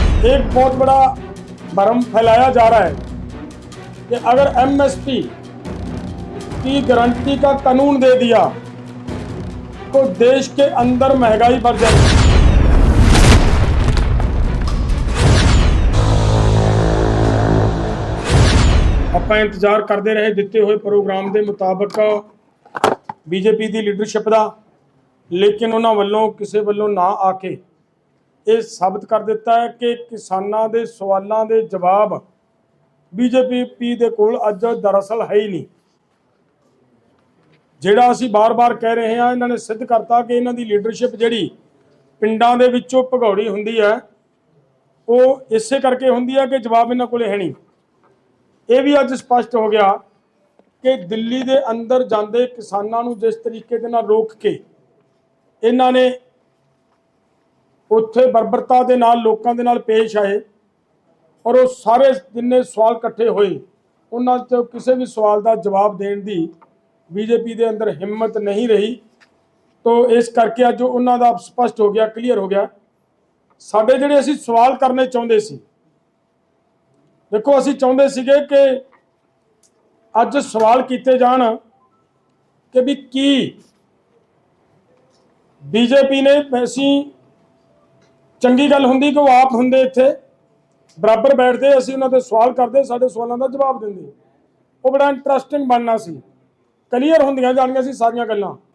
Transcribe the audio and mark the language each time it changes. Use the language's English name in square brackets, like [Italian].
[Hindi] एक बहुत बड़ा भ्रम फैलाया जा रहा है कि अगर एमएसपी की गारंटी का कानून दे दिया तो देश के अंदर महंगाई बढ़ जाएगी। [Punjabi] ਆਪਾਂ [Hindi] इंतजार करते रहे दिते हुए प्रोग्राम के मुताबिक बीजेपी की लीडरशिप का, लेकिन उन्होंने वालों किसी वालों ना आके [Punjabi] ਇਹ ਸਾਬਤ ਕਰ ਦਿੱਤਾ ਹੈ ਕਿ ਕਿਸਾਨਾਂ ਦੇ ਸਵਾਲਾਂ ਦੇ ਜਵਾਬ ਬੀਜੇਪੀ ਦੇ ਕੋਲ ਅੱਜ ਦਰਅਸਲ ਹੈ ਹੀ ਨਹੀਂ। ਜਿਹੜਾ ਅਸੀਂ ਬਾਰ-ਬਾਰ ਕਹਿ ਰਹੇ ਹਾਂ, ਇਹਨਾਂ ਨੇ ਸਿੱਧ ਕਰਤਾ ਕਿ ਇਹਨਾਂ ਦੀ ਲੀਡਰਸ਼ਿਪ ਜਿਹੜੀ ਪਿੰਡਾਂ ਦੇ ਵਿੱਚੋਂ ਭਗੌੜੀ ਹੁੰਦੀ ਹੈ, ਉਹ ਇਸੇ ਕਰਕੇ ਹੁੰਦੀ ਹੈ ਕਿ ਜਵਾਬ ਇਹਨਾਂ ਕੋਲੇ ਹੈ ਨਹੀਂ। ਇਹ ਵੀ ਅੱਜ ਸਪਸ਼ਟ ਹੋ ਗਿਆ ਕਿ ਦਿੱਲੀ ਦੇ ਅੰਦਰ ਜਾਂਦੇ ਕਿਸਾਨਾਂ ਨੂੰ ਜਿਸ ਤਰੀਕੇ ਦੇ ਨਾਲ ਰੋਕ ਕੇ ਇਹਨਾਂ ਨੇ ਉੱਥੇ ਬਰਬਰਤਾ ਦੇ ਨਾਲ ਲੋਕਾਂ ਦੇ ਨਾਲ ਪੇਸ਼ ਆਏ ਔਰ ਉਹ ਸਾਰੇ ਜਿੰਨੇ ਸਵਾਲ ਇਕੱਠੇ ਹੋਏ ਉਹਨਾਂ 'ਚ ਕਿਸੇ ਵੀ ਸਵਾਲ ਦਾ ਜਵਾਬ ਦੇਣ ਦੀ ਬੀਜੇਪੀ ਦੇ ਅੰਦਰ ਹਿੰਮਤ ਨਹੀਂ ਰਹੀ। तो इस करके अज उन्हों का स्पष्ट हो गया, क्लीयर हो गया। साडे जिहड़े असीं सवाल करने चाहुंदे सी, देखो असीं चाहुंदे सीगे कि अज सवाल किए जाण कि भी की बीजेपी ने असीं चंगी गल हुंदी कि वो आप हुंदे इत्थे बराबर बैठते, असीं उन्हां ते सवाल करते, साडे सवालों का जवाब देंदे, वो बड़ा इंटरस्टिंग बनना सी, क्लीयर होंदियां जाणियां सी सारियां गल्लां।